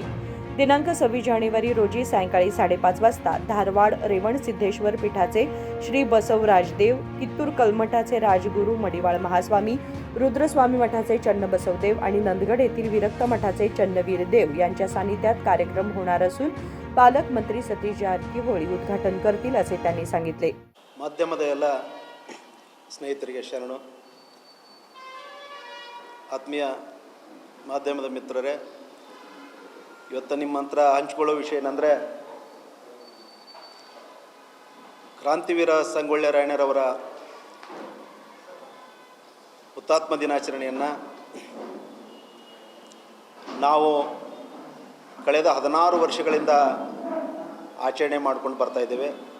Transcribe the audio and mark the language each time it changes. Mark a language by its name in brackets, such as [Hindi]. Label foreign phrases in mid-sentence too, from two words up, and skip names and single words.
[Marathi] दिनांक 26 जानेवारी रोजी सायंकाळी 5:30 वाजता धारवाड रेवणसिद्धेश्वर पीठाचे श्री बसवराजदेव, कित्तूर कलमठाचे राजगुरू मडिवाळ महास्वामी, रुद्रस्वामी मठाचे चन्नबसवदेव आणि नंदगड येथील विरक्त मठाचे चन्नवीर देव यांच्या सानिध्यात कार्यक्रम होणार असून पालकमंत्री सतीश जारಕಿಹೊಳಿ उद्घाटन करतील, असे त्यांनी सांगितले। [Kannada] ಮಾಧ್ಯಮದ ಎಲ್ಲ ಸ್ನೇಹಿತರಿಗೆ ಶರಣು, ಆತ್ಮೀಯ ಮಾಧ್ಯಮದ ಮಿತ್ರರೇ, ಇವತ್ತು ನಿಮ್ಮ ಹತ್ರ ಹಂಚಿಕೊಳ್ಳೋ ವಿಷಯ ಏನಂದರೆ ಕ್ರಾಂತಿವೀರ ಸಂಗೊಳ್ಳಿ ರಾಯಣ್ಣರವರ ಹುತಾತ್ಮ ದಿನಾಚರಣೆಯನ್ನು ನಾವು ಕಳೆದ 16 ವರ್ಷಗಳಿಂದ ಆಚರಣೆ ಮಾಡ್ಕೊಂಡು ಬರ್ತಾ ಇದ್ದೇವೆ।